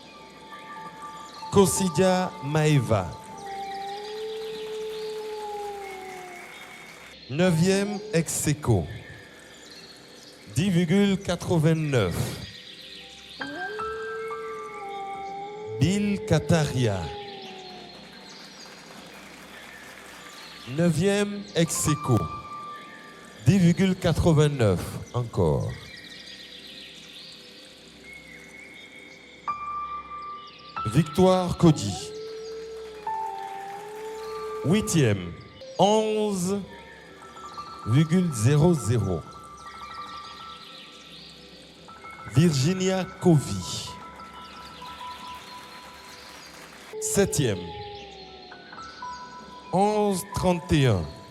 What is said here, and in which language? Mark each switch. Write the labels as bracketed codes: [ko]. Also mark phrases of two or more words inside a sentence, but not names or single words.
[fr] Kosidia Maeva. 9e, ex-aequo. 10,89. Bill Kataria. 9e, ex-aequo. 10,89 encore. Victoire Cody. 8e, 11,00. Virginia Covey. 7e, 11,31.